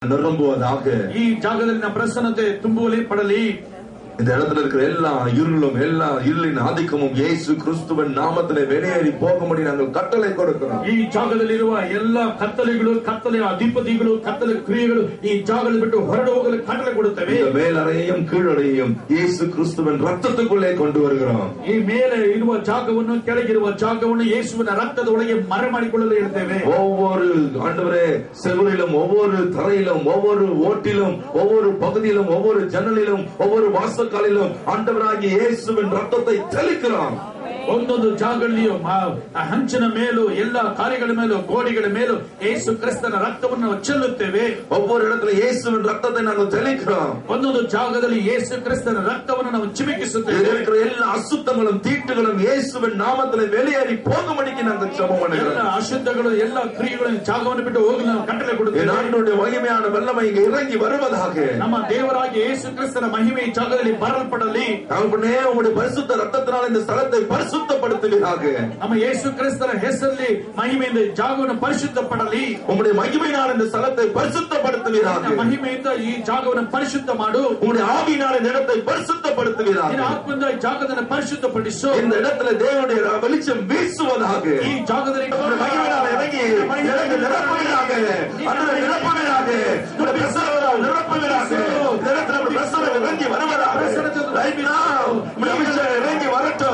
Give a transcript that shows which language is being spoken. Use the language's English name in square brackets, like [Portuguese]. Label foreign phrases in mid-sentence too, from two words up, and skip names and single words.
[Tamil] நிரம்புவதாக. [Kannada] ಈ ಜಾಗದಲ್ಲಿ ಪ್ರಸನ್ನತೆ ತುಂಬುವಲಿ ಪಡಲಿ. [Tamil] இந்த இடத்துல இருக்கிற எல்லா இருளும் எல்லா இருளின் ஆதிக்கமும் இயேசு கிறிஸ்துவின் நாமத்திலே வெளியேறி போகும்படி நாங்கள் கட்டளை கொடுக்கிறோம். [Kannada] ಈ ಜಾಗದಲ್ಲಿರುವ ಎಲ್ಲ ಕತ್ತಲೆಗಳು, ಕತ್ತಲೆಯ ಅಧಿಪತಿಗಳು, ಕತ್ತಲೆ ಕ್ರಿಯೆಗಳು ಈ ಜಾಗದಲ್ಲಿ ಬಿಟ್ಟು ಹೊರಡು ಹೋಗಲು ಕಟ್ಟಳೆ ಕೊಡುತ್ತೇವೆ. [Tamil] இந்த மேலறையும் கீழறையும் இயேசு கிறிஸ்துவின் ரத்தத்துக்குள்ளே கொண்டு வருகிறோம். [Kannada] ಈ ಮೇಲೆ ಇರುವ ಜಾಗವನ್ನು ಕೆಳಗಿರುವ ಜಾಗವನ್ನು ಯೇಸುವಿನ ರಕ್ತದ ಒಳಗೆ ಮರೆ ಮಾಡಿಕೊಳ್ಳಲು ಹೇಳ್ತೇವೆ. [Tamil] ஒவ்வொரு ஆண்டவரே செவிலிலும் ஒவ்வொரு தரையிலும் ஒவ்வொரு ஓட்டிலும் ஒவ்வொரு பகுதியிலும் ஒவ்வொரு ஜன்னலிலும் ஒவ்வொரு வாசல் காலிலும் ஆண்டவராகிய இயேசுவின் ரத்தத்தை தெளிக்கிறோம். [Kannada] ಒಂದೊಂದು ಜಾಗದಲ್ಲಿಯೂ ಹಂಚಿನ ಮೇಲೂ ಎಲ್ಲ ಕಾರ್ಯಗಳ ಮೇಲೂ ಗೋಡೆಗಳ ಮೇಲೂ ಯೇಸು ಕ್ರಿಸ್ತನ ರಕ್ತವನ್ನು ಚೆಲ್ಲುತ್ತೇವೆ. [Tamil] ஒவ்வொரு இடத்துல இயேசுவின் ரத்தத்தை நாங்கள் தெளிக்கிறோம். [Kannada] ಒಂದೊಂದು ಜಾಗದಲ್ಲಿ ಯೇಸು ಕ್ರಿಸ್ತನ ರಕ್ತವನ್ನು ನಾವು ಚಿಮುಕಿಸುತ್ತೇವೆ. [Tamil] இருக்கிற எல்லா அசுத்தங்களும் தீட்டுகளும் இயேசுவின் நாமத்திலே வெளியேறி போகும்படிக்கு நாங்கள் ஜெபம் பண்ணுகிறோம். [Kannada] ಎಲ್ಲ ಅಶುದ್ಧಗಳು ಎಲ್ಲ ಕ್ರಿಯೆಗಳು ಜಾಗವನ್ನು ಬಿಟ್ಟು ಹೋಗಲು ನಾವು ಕಟ್ಟಳೆ ಕೊಡುತ್ತೇವೆ. [Tamil] ஆண்டவருடைய மகிமையான வல்லமை இங்கே இறங்கி வருவதாக. [Kannada] ನಮ್ಮ ದೇವರಾಗಿ ಯೇಸು ಕ್ರಿಸ್ತನ ಮಹಿಮೆ ಈ ಜಾಗದಲ್ಲಿ ಬರಲ್ಪಡಲಿ. [Tamil] தகப்பனே உம்முடைய பரிசுத்த ரத்தத்தினால் இந்த ஸ்தலத்தை பரிசுத்தப்படுத்துவீராக. [Kannada] ನಮ್ಮ ಯೇಸು ಕ್ರಿಸ್ತನ ಹೆಸರಲ್ಲಿ ಮಹಿಮೆಯಿಂದ ಜಾಗವನ್ನು ಪರಿಶುದ್ಧಪಡಲಿ. [Tamil] உம்முடைய மகிமையினால் இந்த ஸ்தலத்தை பரிசுத்தப்படுத்துவீராக. [Kannada] ಮಹಿಮೆಯಿಂದ ಈ ಜಾಗವನ್ನು ಪರಿಶುದ್ಧ ಮಾಡು. [Tamil] உம்முடைய ஆவியினால் இந்த இடத்தை பரிசுத்தப்படுத்துவீராக. [Kannada] ನಿನ್ನ ಆತ್ಮದಿಂದ ಈ ಜಾಗವನ್ನು ಪರಿಶುದ್ಧಪಡಿಸು. [Tamil] இந்த இடத்துல தேவனுடைய வெளிச்சம் வீசுவதாக. [Kannada] ಈ ಜಾಗದಲ್ಲಿ [Tamil] மகிமையினால் இறங்கி நிரப்புவீராக. அன்றைய நிரப்புவீராக. உம்முடைய பிரசன்னத்தால் நிரப்புவீராக. இந்த இடத்துல பிரசன்னம் இறங்கி வருவதாக. அபிஷேகம் இறங்கி வரட்டும்.